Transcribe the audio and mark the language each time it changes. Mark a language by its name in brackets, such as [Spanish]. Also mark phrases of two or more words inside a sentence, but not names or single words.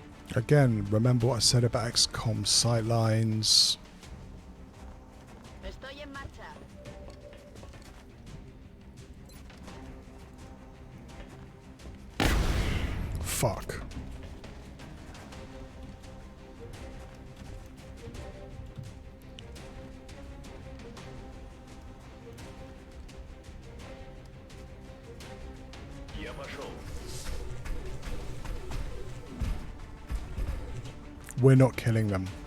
[English] Again, remember what I said about XCOM sightlines. [Spanish] Estoy en marcha. [English] Fuck. [Russian] Я пошел. [English] We're not killing them.